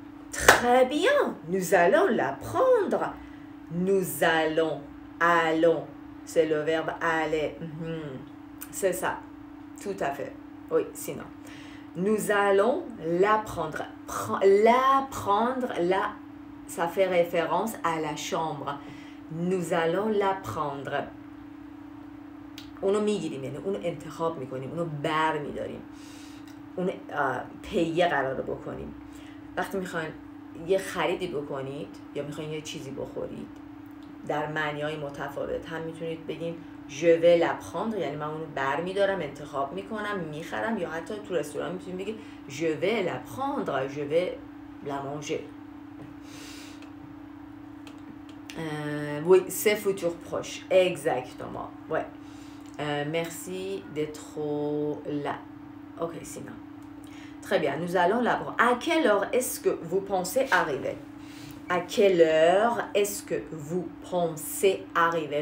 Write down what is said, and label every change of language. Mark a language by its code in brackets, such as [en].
[fr] Très bien, nous allons la prendre. Nous allons, c'est le verbe aller. C'est ça, tout à fait. Oui, sinon. Nous allons la prendre. La prendre, là, ça fait référence à la chambre. Nous allons la prendre. [fa] اونو میگیریم، یعنی اونو انتخاب میکنیم، اونو بر میداریم، اونو پیه قرار بکنیم. وقتی میخواین یه خریدی بکنید یا میخواین یه چیزی بخورید در معنی‌های متفاوت هم میتونید بگین je vais la prendre، یعنی من اونو بر میدارم، انتخاب میکنم، میخرم، یا حتی تو رستوران میتونید بگید [fr] je vais la prendre، je vais la manger. Oui, c'est futur proche, exactement. Ouais. Merci d'être là. Ok, sinon. Très bien, nous allons là-bas. À quelle heure est-ce que vous pensez arriver? À quelle heure est-ce que vous pensez arriver?